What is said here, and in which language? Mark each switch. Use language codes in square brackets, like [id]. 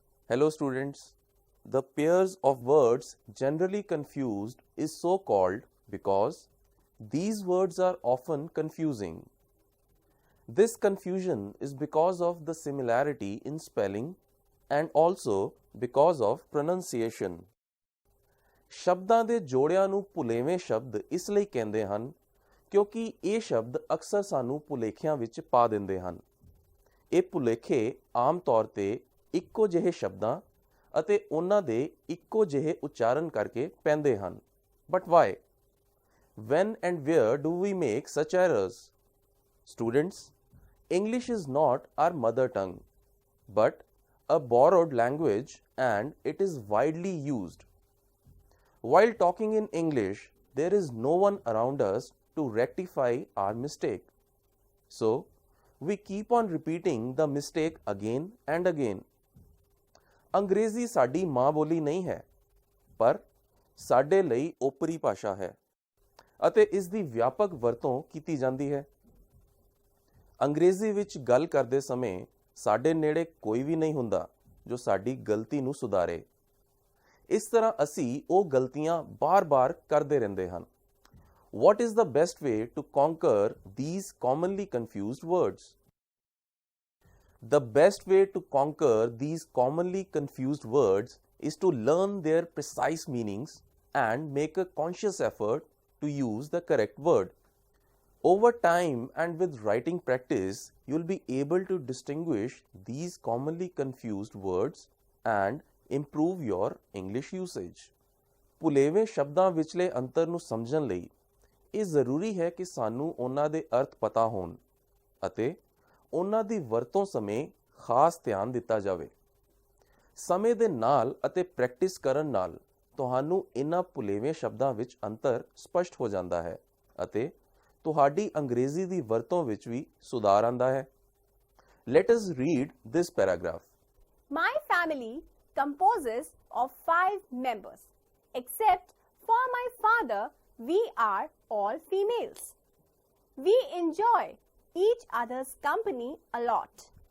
[en] Hello students. The pairs of words generally confused is so called because these words are often confusing. This confusion is because of the similarity in spelling and also because of pronunciation. [pa] ਸ਼ਬਦਾਂ ਦੇ ਜੋੜਿਆਂ ਨੂੰ ਭੁਲੇਵੇਂ ਸ਼ਬਦ ਇਸ ਲਈ ਕਹਿੰਦੇ ਹਨ ਕਿਉਂਕਿ ਇਹ ਸ਼ਬਦ ਅਕਸਰ ਸਾਨੂੰ ਭੁਲੇਖਿਆਂ ਵਿੱਚ ਪਾ ਦਿੰਦੇ ਹਨ। ਇਹ ਭੁਲੇਖੇ ਆਮ ਤੌਰ ਤੇ ਇੱਕੋ ਜਿਹੇ ਸ਼ਬਦਾਂ ਅਤੇ ਉਹਨਾਂ ਦੇ ਇੱਕੋ ਜਿਹੇ ਉਚਾਰਨ ਕਰਕੇ ਪੈਂਦੇ ਹਨ। [en] But why? When and where do we make such errors? Students, English is not our mother tongue, but a borrowed language and it is widely used. While talking in English, there is no one around us to rectify our mistake. So, we keep on repeating the mistake again and again. [pa] ਅੰਗਰੇਜ਼ੀ ਸਾਡੀ ਮਾਂ ਬੋਲੀ ਨਹੀਂ ਹੈ, ਪਰ ਸਾਡੇ ਲਈ ਓਪਰੀ ਭਾਸ਼ਾ ਹੈ ਅਤੇ ਇਸ ਦੀ ਵਿਆਪਕ ਵਰਤੋਂ ਕੀਤੀ ਜਾਂਦੀ ਹੈ। ਅੰਗਰੇਜ਼ੀ ਵਿੱਚ ਗੱਲ ਕਰਦੇ ਸਮੇਂ ਸਾਡੇ ਨੇੜੇ ਕੋਈ ਵੀ ਨਹੀਂ ਹੁੰਦਾ ਜੋ ਸਾਡੀ ਗਲਤੀ ਨੂੰ ਸੁਧਾਰੇ। ਇਸ ਤਰ੍ਹਾਂ ਅਸੀਂ ਉਹ ਗਲਤੀਆਂ ਬਾਰ-ਬਾਰ ਕਰਦੇ ਰਹਿੰਦੇ ਹਨ। [en] What is the best way to conquer these commonly confused words? The best way to conquer these commonly confused words is to learn their precise meanings and make a conscious effort to use the correct word. Over time and with writing practice, you'll be able to distinguish these commonly confused words and improve your English usage. [pa] ਭੁਲੇਵੇਂ ਸ਼ਬਦਾਂ ਵਿਚਲੇ ਅੰਤਰ ਨੂੰ ਸਮਝਣ ਲਈ ਇਹ ਜ਼ਰੂਰੀ ਹੈ ਕਿ ਸਾਨੂੰ ਉਹਨਾਂ ਦੇ ਅਰਥ ਪਤਾ ਹੋਣ ਅਤੇ ਉਹਨਾਂ ਦੀ ਵਰਤੋਂ ਸਮੇਂ ਖਾਸ ਧਿਆਨ ਦਿੱਤਾ ਜਾਵੇ। ਸਮੇਂ ਦੇ ਨਾਲ ਅਤੇ ਪ੍ਰੈਕਟਿਸ ਕਰਨ ਨਾਲ ਤੁਹਾਨੂੰ ਇਹਨਾਂ ਭੁਲੇਵੇਂ ਸ਼ਬਦਾਂ ਵਿੱਚ ਅੰਤਰ ਸਪਸ਼ਟ ਹੋ ਜਾਂਦਾ ਹੈ ਅਤੇ ਤੁਹਾਡੀ ਅੰਗਰੇਜ਼ੀ ਦੀ ਵਰਤੋਂ ਵਿੱਚ ਵੀ ਸੁਧਾਰ ਆਉਂਦਾ ਹੈ। [en] Let us read this paragraph. My family composes of 5 members. Except for my father, we are all females. We enjoy each other's company a lot.